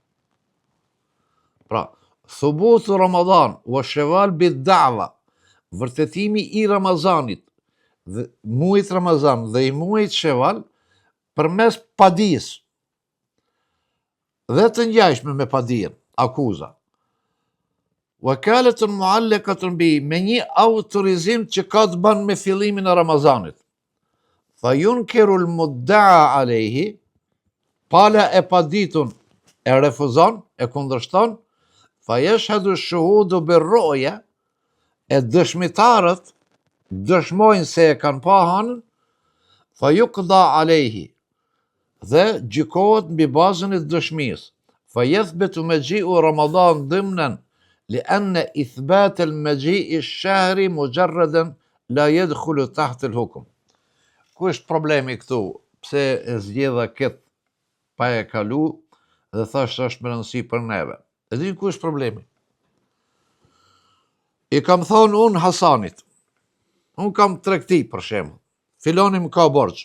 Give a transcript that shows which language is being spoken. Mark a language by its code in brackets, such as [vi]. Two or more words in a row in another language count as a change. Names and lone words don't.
[sq] Pra, [ar] ثبوت رمضان وشوال بالدعوى, [sq] vërtetimi i Ramazanit, dhe muajit Ramazan dhe i muajit sheval, përmes padijës, dhe të ngjashme me padijen, akuza. [ar] وكالة معلقة ب, [sq] me një autorizim që ka të bën me fillimin e Ramazanit. [ar] فينكر المدعى عليه, [sq] pala e paditun e refuzon, e kundërshton, [ar] فيشهد الشهود بالرؤية, [sq] e dëshmitarët dëshmojnë se e kanë pa hanën, [ar] فيقضى عليه, [sq] dhe gjykohet mbi bazën e dëshmisë. [ar] فيثبت مجيء رمضان ضمنا لأن إثبات المجيء الشهري مجردا لا يدخل تحت الحكم. [sq] Ku është problemi këtu? Pse e zgjedha këtë pa e kalu dhe thash është me rëndësi për neve? E di ku është problemi? I kam thonë unë Hasanit, unë kam tregti për shembull, filoni më ka borxh.